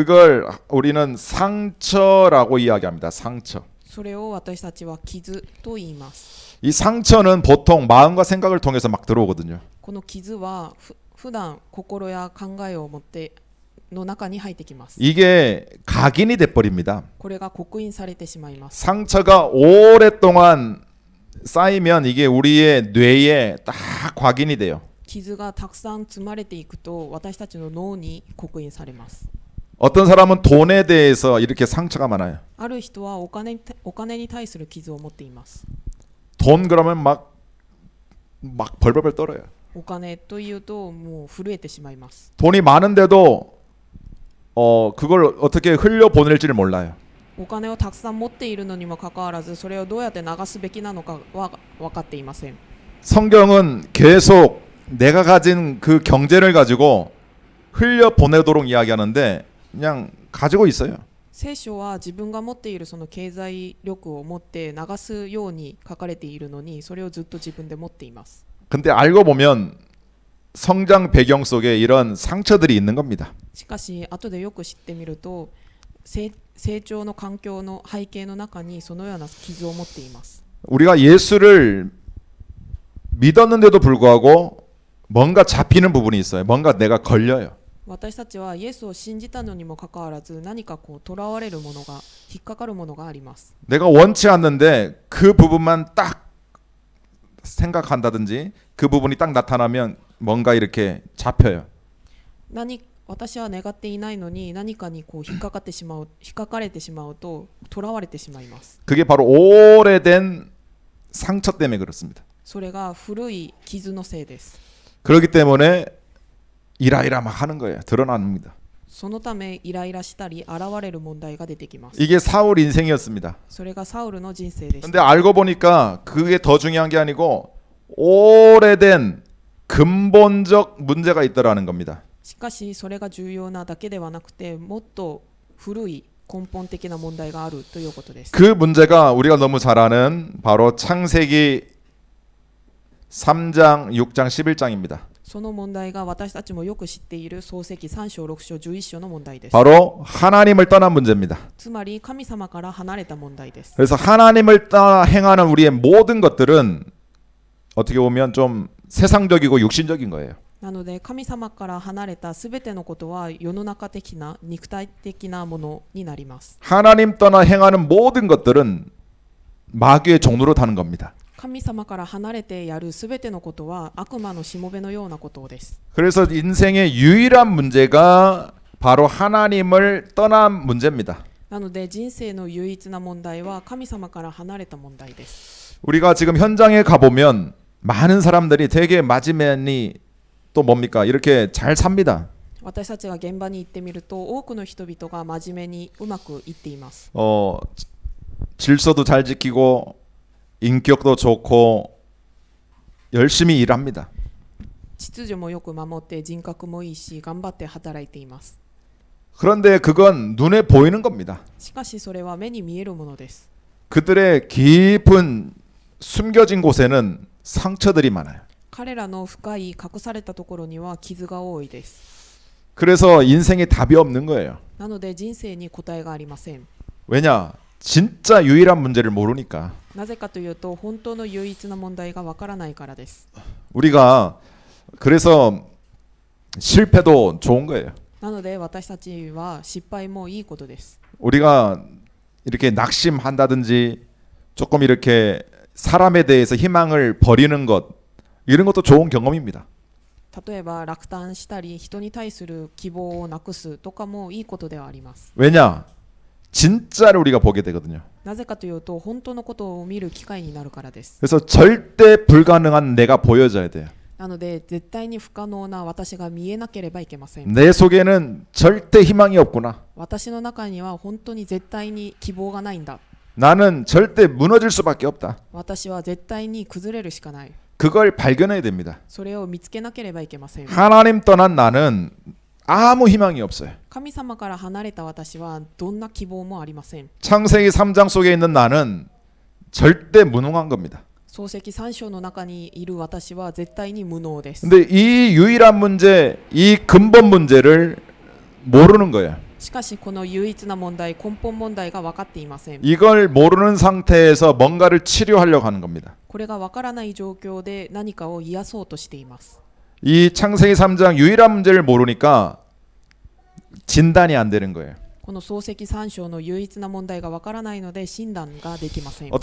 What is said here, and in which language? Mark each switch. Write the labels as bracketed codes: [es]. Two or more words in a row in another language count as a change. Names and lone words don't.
[ko] 그걸 우리는 상처라고 이야기합니다. 상처. [ja] それを私たちは傷と言います。 [ko] 이 상처는 보통 마음과 생각을 통해서 막 들어오거든요. [ja] この傷は普段心や考えを持っての中に入ってきます。 [ko] 이게 각인이 돼버립니다. [ja] これが刻印されてしまいます。 [ko] 상처가 오랫동안 쌓이면 이게 우리의 뇌에 딱 각인이 돼요. [ja] 傷がたくさん積まれていくと私たちの脳に刻印されます。 [ko] 어떤 사람은 돈에 대해서 이렇게 상처가 많아요. [ja] ある人はお金に対する傷を持っています。 [ko] 돈 그러면 막 벌벌벌 떨어요. [ja] お金というともう震えてしまいます。 [ko] 돈이 많은데도 그걸 어떻게 흘려 보낼지를 몰라요. [ja] お金をたくさん持っているのにもかかわらずそれをどうやって流すべきなのかは分かっていません。 [ko] 성경은 계속 내가 가진 그 경제를 가지고 흘려 보내도록 이야기하는데 그냥 가지고 있어요. [ja] 聖書は自分が持っているその経済力を持って流すように書かれているのにそれをずっと自分で持っています。 [ko] 근데 알고 보면 성장 배경 속에 이런 상처들이 있는 겁니다. [ja] しかし後でよく知ってみると成長の環境の背景の中にそのような傷を持っています。 [ko] 우리가 예수를 믿었는데도 불구하고 뭔가 잡히는 부분이 있어요. 뭔가 내가 걸려요. [ja] 私たちはイエスを信じたのにもかかわらず何かとらわれるものが引っかかるものがあります。 [ko] 내가 원치 않는데 그 부분만 딱 생각한다든지 그 부분이 딱 나타나면 뭔가 이렇게 잡혀요. [ja] 私は願っていないのに何かに引っかかれてしまうととらわれてしまいます。 [ko] 그게 바로 오래된 상처 때문에 그렇습니다. [ja] それが古い傷のせいです。 [ko] 그렇기 때문에 이라이라 막 하는 거예요. 드러납니다. [ja] そのためイライラしたり現れる問題が出てきます。 [ko] 이게 사울 인생이었습니다. [ja] それがサウルの人生でし [ko] 근데 [ja] た。 [ko] 알고 보니까 그게 더 중요한 게 아니고 오래된 근본적 문제가 있더라는 겁니다. [ja] しかしそれが重要なだけではなくてもっと古い根本的な問題があるということです。 [ko] 그 문제가 우리가 너무 잘 아는 바로 창세기 3장, 6장, 11장입니다. [ja] その問題が私たちもよく知っている創世記3章6章11章の問題です。 [ko] 바로 하나님을 떠난 문제입니다. [ja] つまり神様から離れた問題です。 [ko] 그래서 하나님을 떠나 행하는 우리의 모든 것들은 어떻게 보면 좀 세상적이고 육신적인 거예요. [ja] なので神様から離れたすべてのことは世の中的な肉体的なものになります。 [ko] 하나님 떠나 행하는 모든 것들은 마귀의 종로로 타는 겁니다. [ja] 神様から離れてやるすべてのことは悪魔のしもべのようなことです。 [ko] 그래서 인생의 유일한 문제가 바로 하나님을 떠난 문제입니다. [ja] なので人生の唯一な問題は神様から離れた問題です。 [ko] 우리가 지금 현장에 가보면 많은 사람들이 되게 마지막이 또 뭡니까? 이렇게 잘 삽니다. [ja] 私たちが現場に行ってみると多くの人々が真面目にうまくいっています。 [ko] 질서도 잘 지키고 인격도 좋고 열심히 일합니다. [ja] 秩序もよく守って人格もいいし頑張って働いています。 [ko] 그런데 그건 눈에 보이는 겁니다. [ja] しかしそれは目に見えるものです。 [ko] 그들의 깊은 숨겨진 곳에는 상처들이 많아요. [ja] 彼らの深い隠されたところには傷が多いです。 [ko] 그래서 인생에 답이 없는 거예요. [ja] なので人生に答えがありません。 [ko] 왜냐? 진짜 유일한 문제를 모르니까. [ja] なぜかというと本当の唯一な問題がわからないからです。 [ko] 우리가 그래서 실패도 좋은 거예요. [ja] なので私たちは失敗もいいことです。 [ko] 우리가 이렇게 낙심한다든지 조금 이렇게 사람에 대해서 희망을 버리는 것 이런 것도 좋은 경험입니다. [ja] 例えば落胆したり人に対する希望をなくすとかもいいことではあります。 [ko] 왜냐? 진짜를 우리가 보게 되거든요. [ja] なぜかというと本当のことを見る機会になるからです。 [ko] 그래서 절대 불가능한 내가 보여져야 돼요. [ja] なので絶対に不可能な私が見えなければいけません。 [ko] 내 속에는 절대 희망이 없구나. [ja] 私の中には本当に絶対に希望がないんだ。 [ko] 나는 절대 무너질 수밖에 없다. [ja] 私は絶対に崩れるしかない。 [ko] 그걸 발견해야 됩니다. [ja] それを見つけなければいけません。 [ko] 하나님 떠난 나는 아무 희망이 없어요. [ja] 神様から離れた私はどんな希望もありません。 [ko] 창세기 3장 속에 있는 나는 절대 무능한 겁니다. [ja] 創世記3章の中にいる私は絶対に無能です。 [ko] 근데 이 유일한 문제, 이 근본 문제를 모르는 거예요. [ja] しかしこの唯一な問題、根本問題が分かっていません。 [ko] 이걸 모르는 상태에서 뭔가를 치료하려고 하는 겁니다. [ja] これが分からない状況で何かを癒そうとしています。 [ko] 이 창세기 3장 유일한 문제를 모르니까 진단이 안 되는 거예요. [ja] この創世記3章の唯一な問題が分からないので診断ができません。